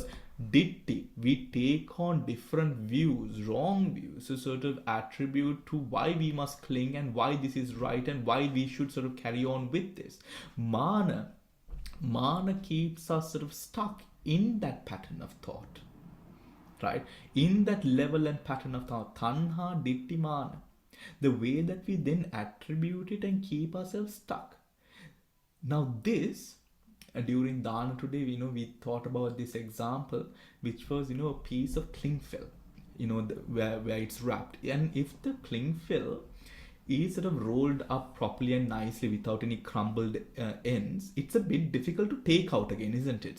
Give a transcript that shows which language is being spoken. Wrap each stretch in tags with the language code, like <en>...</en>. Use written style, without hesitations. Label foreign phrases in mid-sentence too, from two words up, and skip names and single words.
<en>Ditti, we take on different views, wrong views, to sort of attribute to why we must cling and why this is right and why we should sort of carry on with this. Mana keeps us sort of stuck in that pattern of thought. right? In that level and pattern of thought,</en> <pi>tanha, ditti, mana,</pi> <en>the way that we then attribute it and keep ourselves stuck. Now this, during Dana today, we thought about this example, which was, a piece of cling film, where it's wrapped. And if the cling film is sort of rolled up properly and nicely without any crumbled ends, it's a bit difficult to take out again, isn't it?</en>